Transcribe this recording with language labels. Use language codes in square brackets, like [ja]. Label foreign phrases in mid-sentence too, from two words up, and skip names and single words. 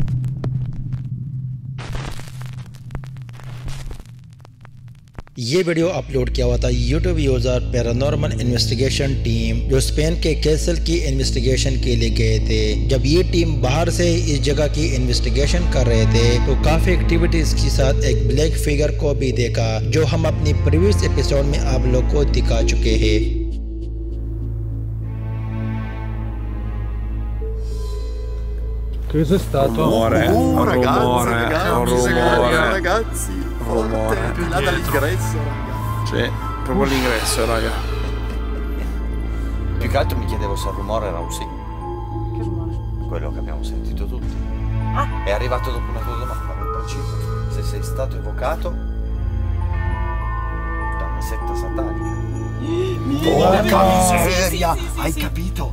[hi] ये वीडियो अपलोड किया हुआ था यूट्यूब यूजर पैरानॉर्मल इन्वेस्टिगेशन टीम, जो स्पेन के कैसल की इन्वेस्टिगेशन के लिए गए थे। जब ये टीम बाहर से इस जगह की इन्वेस्टिगेशन कर रहे थे तो काफी एक्टिविटीज के साथ एक [en] black figure [hi] को भी देखा, जो हम अपनी [en] previous episode [hi] में आप लोग को दिखा चुके हैं। [it] Che cos'è stato? Ragazzi, forte, più là dall'ingresso, raga. Sì, proprio l'ingresso, raga. Più che altro mi chiedevo se il rumore era un sì. Che rumore? Quello che abbiamo sentito tutti. È arrivato dopo una tua domanda, nel preciso. Se sei stato evocato da una setta satanica. Porca miseria! Sì, Hai sì. capito?